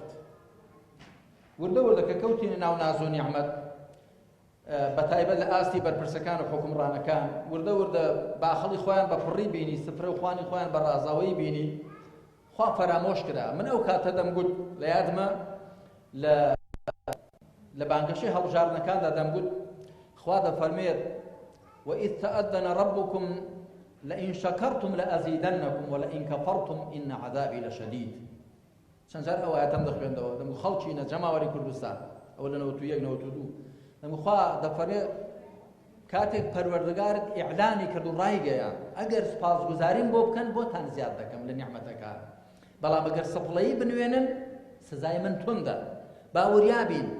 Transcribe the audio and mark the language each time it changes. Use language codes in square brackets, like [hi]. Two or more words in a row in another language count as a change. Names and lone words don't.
[ckb] وردە وردە کە کەوتینە ناو ناز و نیعمەت بەتایبەت لە ئاستی بەرپرسەکان و حکومڕانەکان، وردە وردە باخەڵی خۆیان بە پڕی بینی، سفرە و خوانی خۆیان بە ڕازاوەی بینی، خوا فەرامۆش کرا. من ئەو کاتە دەمگوت لە یادمە لە بانگەشەی هەڵبژاردنەکاندا دەمگوت خوا دەفەرمێت [ar] وإذ تأذن ربكم لئن شكرتم لأزيدنكم ولئن كفرتم إن عذابي لشديد. [ckb] چەند جار ئەو ئاەتەم دەخوێندەوە دەمگوت خەڵکی جەماوەری کوردستان ئەو لە 91 92 دەمگوت خوا دەفەرمێت کاتێک پەروەردگارت ئیعلانی کرد و ڕایگەیان ئەگەر سوپاسگوزاریم بۆ بکەن بۆتان زیاد دەکەم لە نیعمەتەکان، بەڵام ئەگەر سەفڵەیی بنوێنن سزای من توندە.